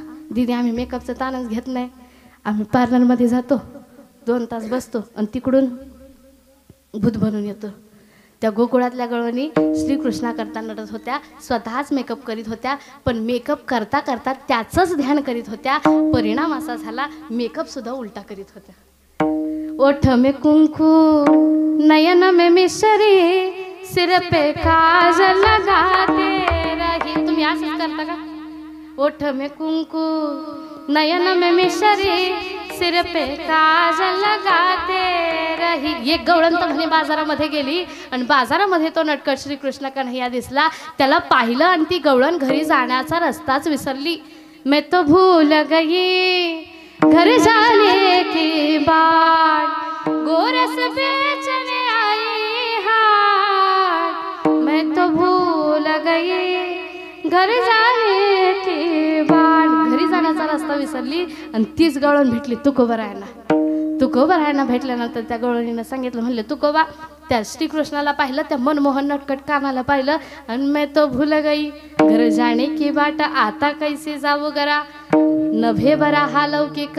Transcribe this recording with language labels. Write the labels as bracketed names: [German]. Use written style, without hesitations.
[Marathi] दीदी आम्ही मेकअपचं ताणच घेत नाही. आम्ही पार्लरमध्ये जातो, 2 तास बसतो आणि तिकडून भूत बनून येतो. त्या गोकुळातल्या गवळणी श्रीकृष्णा करता नटत होत्या, स्वतःच मेकअप करीत होत्या. पण मेकअप करता करता त्याचंच ध्यान करीत होत्या. परिणाम असा झाला, मेकअप सुद्धा उलटा करीत होत्या. [Hindi] ओठ में कुंकू नयन में मिश्री सिर पे काजल लगाते रही. [Marathi] तुम्ही असंच करता का? [Hindi] ओठ में कुंकू नयन में मिश्री सिर पे काजल लगाते रही. [Marathi] एक गवळण तर म्हणे बाजारामध्ये गेली आणि बाजारामध्ये तो नटखट श्रीकृष्ण कन्हैया दिसला. त्याला पाहिलं आणि ती गवळण घरी जाण्याचा रस्ताच विसरली. [Hindi] मैं तो भूल गई घर जाने की बात, गोरस बेचने आई हाट. मैं तो भूल गई घर जाने की बात. [Marathi] घरी जाण्याचा रस्ता विसरली आणि तीच गवळण भेटली तुकोबरायांना. तुकोबरायांना भेटल्यानंतर त्या गवळणीनं सांगितलं, म्हणले तुकोबा, त्या श्रीकृष्णाला पाहिलं, त्या मनमोहन नटखट कानाला पाहिलं आणि [Hindi] मैं तो भूल गई घर जाणे की बाट, [Marathi] आता कैसे जाऊ गरा नभे बरा हा लौकिक.